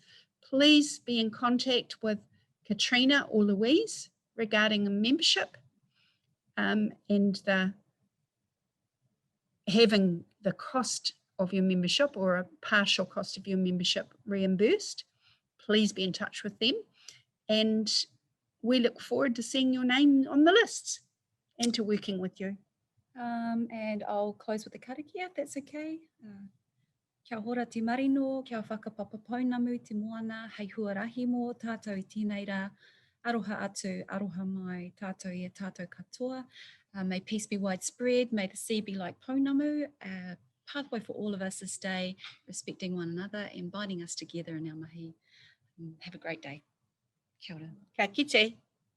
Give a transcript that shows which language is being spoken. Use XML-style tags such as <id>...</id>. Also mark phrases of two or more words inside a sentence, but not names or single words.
<en>Please be in contact with Katrina or Louise regarding a membership and having the cost of your membership or a partial cost of your membership reimbursed. Please be in touch with them, and we look forward to seeing your name on the lists and to working with you. And I'll close with the karakia, if that's okay.</en> <mi>Kia hora te marino, kia whakapapa paunamu te moana, hei huarahi mō tātou I tēnei rā, aroha atu, aroha mai, tātou I a tātou katoa.</mi> <en>May peace be widespread, may the sea be like pounamu, pathway for all of us this day, respecting one another and binding us together in our mahi. Have a great day.</en> <mi>Kia ora. Ka kite.</mi>